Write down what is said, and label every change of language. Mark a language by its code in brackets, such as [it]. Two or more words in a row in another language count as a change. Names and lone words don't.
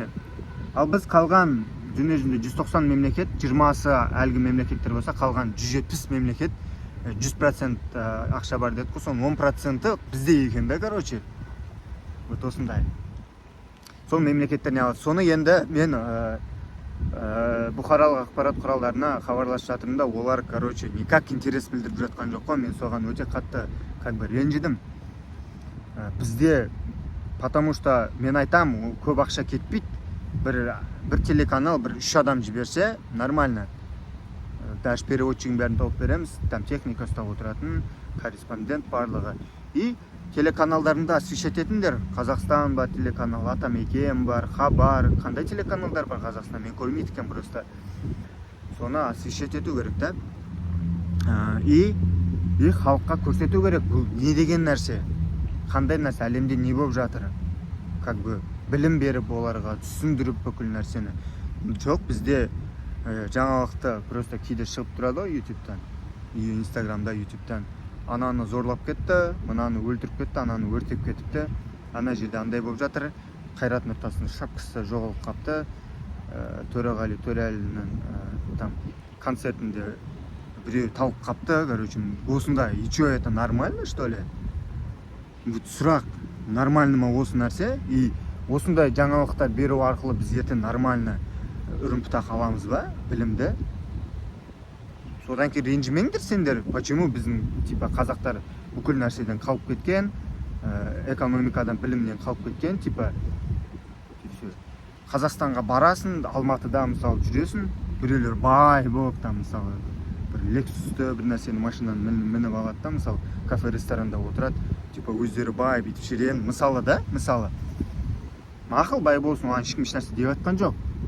[kk] Ал біз қалған дүние жүзінде 190 мемлекет, 20-сы әлгі мемлекеттер болса, қалған 170 мемлекет 100% ақша бар дедік қой, соның 10%-і бізде екен да, короче. Вот осындай. Сол мемлекеттер не алады. Соны енді мен бұқаралық ақпарат құралдарына хабарласып жатырмын да, олар, короче, никак интерес білдіріп жатқан жоқ қой. Мен соған өте қатты [ru] как бы [kk] ренжідім. Бізде, [ru] потому что [kk] мен айтам, көп ақша кетпейді. Бір телеканал, бір 3 адам жіберсе, нормально. Даже переводчигін бәрін тауып береміз, там техника ұстап отыратын, корреспондент барлығы. И телеканалдарында освещать етіңдер. Қазақстан бар телеканал, Атамекен бар, Хабар, қандай телеканалдар бар Қазақстан, мен көрмейді екен просто. Соны освещать ету керек та. И халыққа көрсету керек, бұл не деген нәрсе, қандай нәрсе, әлемде не болып жатыр, [ru] как бы [kk] білім беріп оларға, түсіндіріп бүкіл нәрсені. Жоқ, бізде жаңалықты просто кейде шығып тұрады ғой ютубтан, инстаграмда, ютубтан. Ананы зорлап кетті, мынаны өлтіріп кетті, ананы өртеп кетіпті, ана жерде андай болып жатыр, Қайрат Нұртастың шапкасы жоғалып қапты, Төреғали Төреәлінің там концертінде біреу талып қапты, короче, осында. [ru] И что, это нормально, что ли? [kk] Вот сұрақ, нормально ма осы нәрсе? И осындай жаңалықтар беру арқылы біз ертең нормально үрімпітақ аламыз ба, білімді? Содан кейін ренжімеңдер сендер, почему біздің типа қазақтар бүкіл нәрседен қалып кеткен, экономикадан, білімнен қалып кеткен, типа Қазақстанға барасың, Алматыда мысалы жүресің, біреулер бай болып, там мысалы бір Лексусты, бір нәрсені машинадан мініп алады да, мысалы кафе ресторанда отырады, типа өздері бай бүйтіп шірен, мысалы да, мысалы мақұл бай болсын, оған ешкім ешнәрсе деп жатқан жоқ.